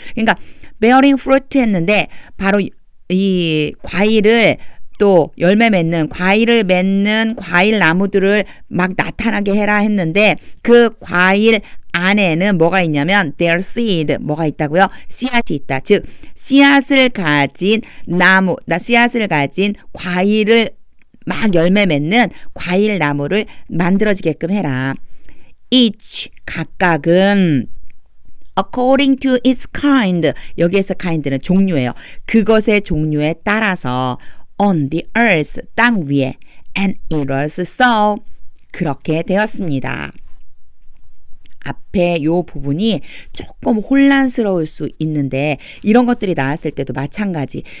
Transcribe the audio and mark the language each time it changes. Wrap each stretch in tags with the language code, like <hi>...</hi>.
<ko>그러니까</ko> <en>bearing fruit</en> <ko>했는데 바로 이 과일을 또 열매 맺는 과일을 맺는 과일 나무들을 막 나타나게 해라 했는데 그 과일 안에는 뭐가 있냐면</ko> <en>their seed</en> <ko>뭐가 있다고요? 씨앗이 있다. 즉 씨앗을 가진 나무, 씨앗을 가진 과일을 막 열매 맺는 과일 나무를 만들어지게끔 해라. each 각각은</ko> <en>according to its kind</en> <ko>여기에서 kind는 종류예요. 그것의 종류에 따라서</ko> <en>on the earth</en> <ko>땅 위에</ko> <en>and it was so</en> <ko>그렇게 되었습니다. 앞에 요 부분이 조금 혼란스러울 수 있는데 이런 것들이 나왔을 때도 마찬가지.</ko>